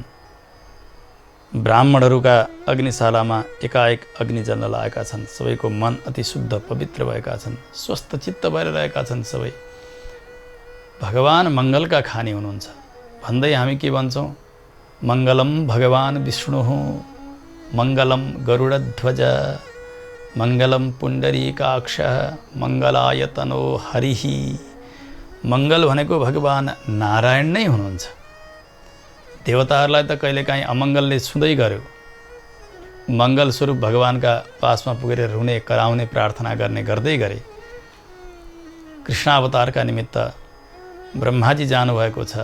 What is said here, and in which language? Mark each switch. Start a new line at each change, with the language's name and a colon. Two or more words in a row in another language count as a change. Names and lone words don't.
Nepali: ब्राह्मणहरूका अग्निशालामा एकाएक अग्नि जल्न लागेका छन्। सबैको मन अति शुद्ध पवित्र भएका छन्। स्वस्थ चित्त भएर रहेका छन् सबै। भगवान मङ्गलका खानी हुनुहुन्छ भन्दै हामी के भन्छौँ?
Sanskrit: मङ्गलम भगवान विष्णु, मङ्गलम गरुडध्वज, मङ्गलम पुण्डरीकाक्ष, मङ्गलायतनो हरिः।
Nepali: मङ्गल भनेको भगवान नारायण नै हुनुहुन्छ। देवताहरूलाई त कहिलेकाहीँ अमङ्गलले छुँदै गर्यो। मङ्गल स्वरूप भगवानका पासमा पुगेर रुने कराउने प्रार्थना गर्ने गर्दै गरे। कृष्णावतारका निमित्त ब्रह्माजी जानुभएको छ।